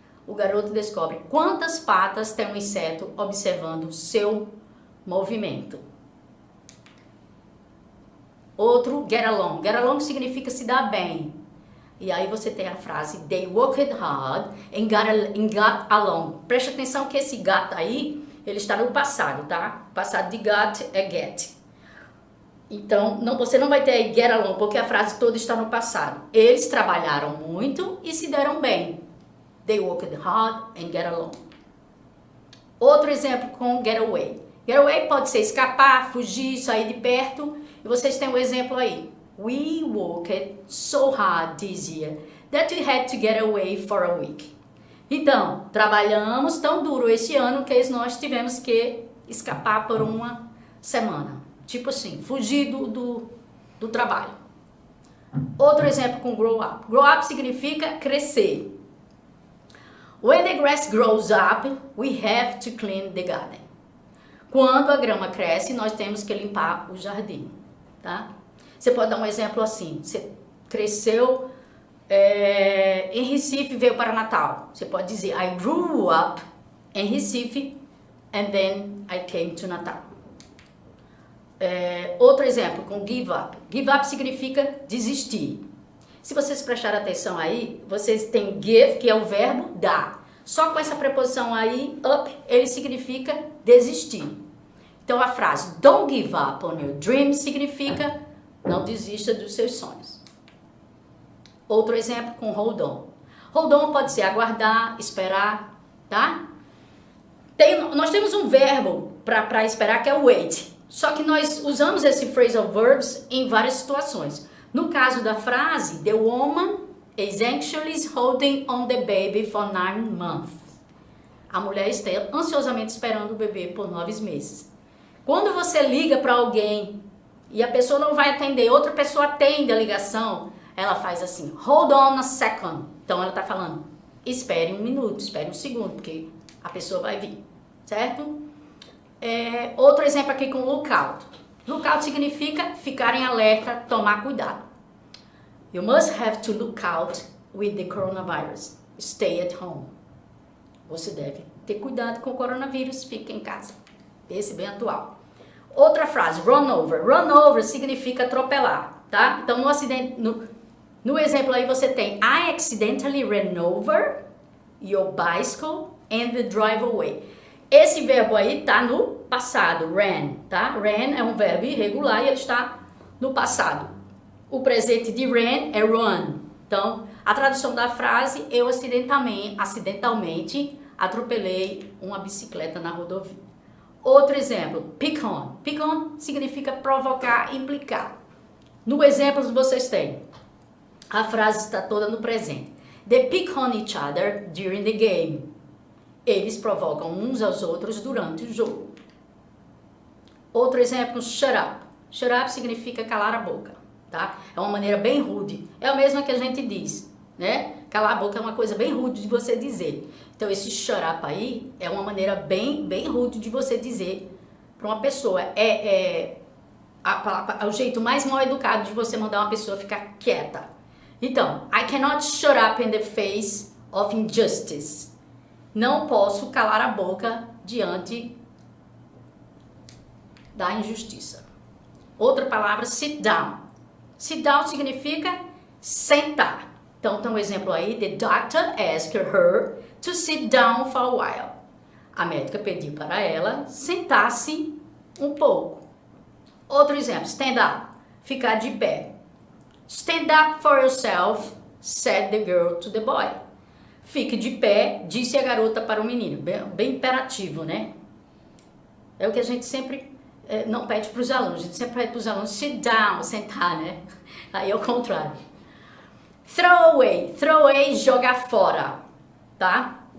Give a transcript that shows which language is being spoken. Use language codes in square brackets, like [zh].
[pt] O garoto descobre quantas patas tem um inseto observando seu movimento. Outro, get along. Get along significa se dar bem. E aí você tem a frase, [en] they worked hard and got along. [pt] Preste atenção que esse got aí, ele está no passado, tá? O passado de got é get. Então, você não vai ter aí get along, porque a frase toda está no passado. Eles trabalharam muito e se deram bem. [en] They worked hard and get along. [pt] Outro exemplo com get away. Get away pode ser escapar, fugir, sair de perto. E vocês têm um exemplo aí. [en] We worked so hard this year that we had to get away for a week. [pt] Então, trabalhamos tão duro esse ano que nós tivemos que escapar por uma semana. Tipo assim, fugir do trabalho. Outro exemplo com grow up. Grow up significa crescer. [en] When the grass grows up, we have to clean the garden. [pt] Quando a grama cresce, nós temos que limpar o jardim, tá? Você pode dar um exemplo assim, você cresceu Em Recife veio para Natal. Você pode dizer [en] I grew up em Recife and then I came to Natal. [pt] Outro exemplo com give up. Give up significa desistir. Se vocês prestarem atenção aí, vocês têm give, que é o verbo dar. Só com essa preposição aí, up, ele significa desistir. Então a frase [en] don't give up on your dreams [pt] significa não desista dos seus sonhos. Outro exemplo com hold on. Hold on pode ser aguardar, esperar, tá? Nós temos um verbo para esperar que é wait. Só que nós usamos esse phrasal verbs em várias situações. No caso da frase, [en] the woman is anxiously holding on the baby for 9 months. [pt] A mulher está ansiosamente esperando o bebê por 9 meses. Quando você liga para alguém e a pessoa não vai atender, outra pessoa atende a ligação, ela faz assim, [en] hold on a second. [pt] Então ela está falando, espere 1 minuto, espere 1 segundo, porque a pessoa vai vir, certo? Outro exemplo aqui com lookout. Lookout significa ficar em alerta, tomar cuidado. [en] You must have to look out with the coronavirus. Stay at home. [pt] Você deve ter cuidado com o coronavírus, fique em casa. Esse bem atual. Outra frase, run over. Run over significa atropelar, tá? Então no acidente, no exemplo aí você tem [en] I accidentally ran over your bicycle and the drive away. [pt] Esse verbo aí tá no passado, ran, tá? Ran é um verbo irregular e ele está no passado. O presente de ran é run. Então, a tradução da frase, eu acidentalmente atropelei uma bicicleta na rodovia. Outro exemplo, pick on. Pick on significa provocar, implicar. No exemplo vocês têm, a frase está toda no presente. [en] They pick on each other during the game. [pt] Eles provocam uns aos outros durante o jogo. Outro exemplo, shut up. Shut up significa calar a boca, tá? É uma maneira bem rude. É a mesma que a gente diz, né? Calar a boca é uma coisa bem rude de você dizer. Então esse shut up aí é uma maneira bem rude de você dizer para uma pessoa. É o jeito mais mal educado de você mandar uma pessoa ficar quieta. [en] Então, I cannot shut up in the face of injustice. [pt] Não posso calar a boca diante da injustiça. Outra palavra, sit down. Sit down significa sentar. Então, tem um exemplo aí. [en] The doctor asked her to sit down for a while. [pt] A médica pediu para ela sentar-se um pouco. Outro exemplo, stand up. Ficar de pé. [en] Stand up for yourself, said the girl to the boy. [pt] Fique de pé, disse a garota para o menino. Bem imperativo, né? É o que a gente sempre não pede para os alunos. A gente sempre pede para os alunos sit down, sentar, né? Aí é o contrário. Throw away. Throw away, jogar fora, tá?